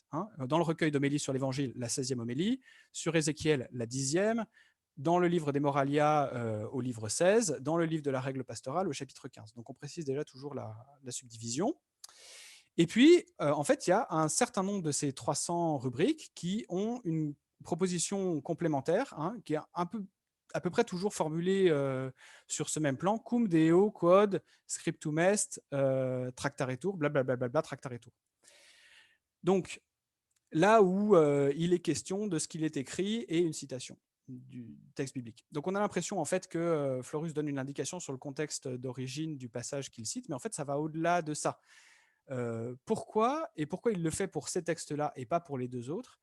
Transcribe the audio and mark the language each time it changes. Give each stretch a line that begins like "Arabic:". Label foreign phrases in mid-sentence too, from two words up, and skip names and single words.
French: Dans le recueil d'homélie sur l'Évangile, la 16e homélie, sur Ézéchiel, la 10e, dans le livre des Moralia, au livre 16, dans le livre de la règle pastorale, au chapitre 15. Donc on précise déjà toujours la subdivision. Et puis, en fait, il y a un certain nombre de ces 300 rubriques qui ont une proposition complémentaire, qui est à peu près toujours formulée sur ce même plan,
Latin: cum deo quod scriptum est tractaretur, blablabla, tractaretur.
French: Donc, là où il est question de ce qu'il est écrit et une citation du texte biblique. Donc, on a l'impression en fait que Florus donne une indication sur le contexte d'origine du passage qu'il cite, mais en fait, ça va au-delà de ça. Pourquoi il le fait pour ces textes-là et pas pour les deux autres?